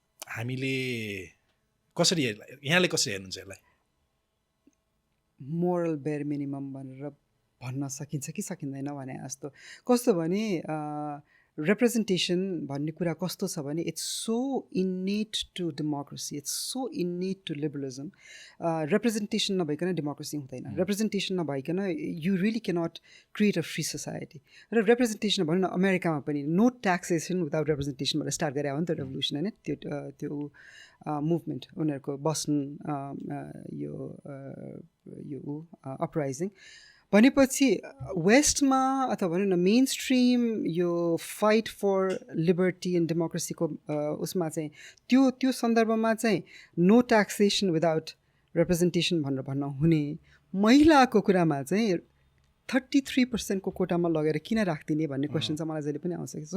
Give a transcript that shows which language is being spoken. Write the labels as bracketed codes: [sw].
[ne] हामीले कसरी यहाँले कसरी हेर्नुहुन्छ यसलाई? मोरल बेयर मिनिमम भनेर भन्न सकिन्छ कि सकिँदैन भने जस्तो कस्तो भने representation भन्ने कुरा कस्तो छ भने [en] it's so innate to democracy, it's so innate to liberalism. Representation [ne] नभइकन [en] democracy [ne] हुँदैन, [en] representation नभइकन you really cannot create a free society. [ne] र representation भनौँ न अमेरिकामा पनि [en] no taxation without representation [ne] भनेर स्टार्ट गरे हो नि त रेभोल्युसन होइन, त्यो मुभमेन्ट उनीहरूको बस्टन यो अपराइजिङ भनेपछि वेस्टमा अथवा भनौँ न मेन स्ट्रिम यो [en] fight for liberty and डेमोक्रेसीको [ne] उसमा चाहिँ त्यो सन्दर्भमा चाहिँ [en] no taxation without representation [ne] भनेर भन्न हुने महिलाको कुरामा चाहिँ 33% को कोटामा लगेर किन राख्दिने भन्ने क्वेसन चाहिँ मलाई जहिले पनि आउँछ।